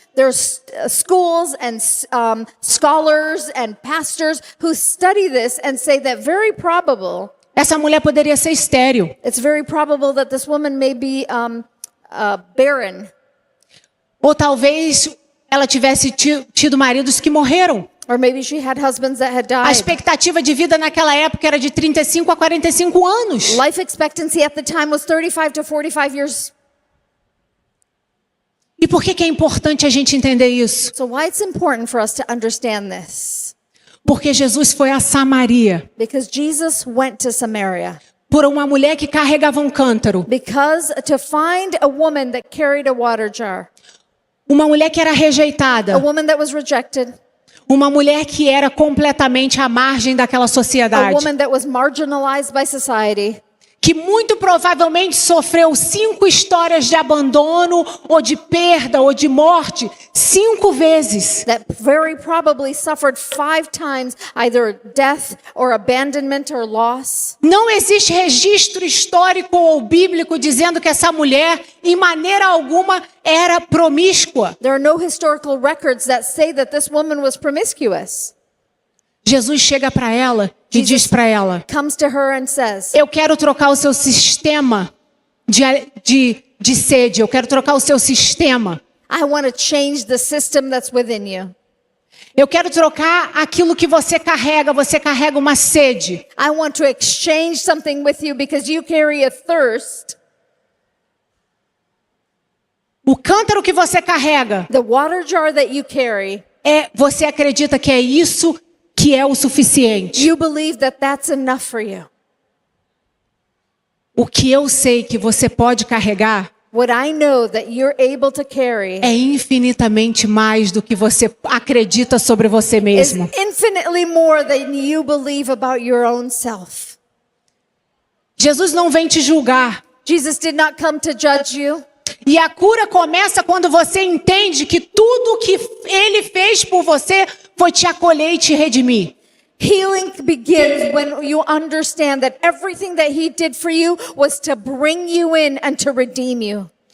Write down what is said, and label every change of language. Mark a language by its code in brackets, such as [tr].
[en] There's schools and scholars and pastors who study this and say that very probable, [pt] essa mulher poderia ser estéril. [en] it's very probable that this woman may be barren. [pt] Ou talvez ela tivesse tido maridos que morreram. [en] Or maybe she had husbands that had [pt] A [en] died. [pt] expectativa de vida naquela época era de 35 a 45 anos. [en] Life expectancy at the time was 35 to 45 years. [pt] E por que é importante a gente entender isso? [en] So why it's important for us to understand this? [pt] Porque Jesus foi a Samaria [en] Because Jesus went to Samaria. [pt] por uma mulher que carregava um cântaro. [en] Because to find a woman that carried a water jar, [pt] Uma mulher que era [en] a [pt] rejeitada. [en] woman that was rejected, [pt] Uma mulher que era completamente à margem daquela [en] a [pt] sociedade. [en] woman that was marginalized by society, [pt] Que muito provavelmente sofreu 5 histórias de abandono, ou de perda, ou de morte, 5 vezes. [en] that very probably suffered 5 times either death or abandonment or loss. [pt] Não existe registro histórico ou bíblico dizendo que essa mulher, em maneira alguma, era promíscua. [en] There are no historical records that say that this woman was promiscuous. [pt] Jesus chega para ela e diz para ela: [en] Comes to her and says, [pt] eu quero trocar o seu sistema de sede, eu quero trocar o seu sistema. [en] I want to change the system that's within you. [pt] Eu quero trocar aquilo que você carrega uma sede. [en] I want to exchange something with you because you carry a thirst. [pt] O cântaro que você carrega, [en] The water jar that you carry, [pt] você acredita que é isso que é o suficiente. [en] you believe that that's enough for you. [pt] O que eu sei que você pode carregar [en] What I know that you're able to carry [pt] é infinitamente mais do que você acredita sobre você [en] is [pt] mesmo. [en] infinitely more than you believe about your own self. [pt] Jesus não vem te julgar. [en] Jesus did not come to judge you. [pt] E a cura começa quando você entende que tudo que ele fez por você foi te acolher e te redimir. [en] Healing begins when you understand that everything that he did for you was to bring you in and to redeem you.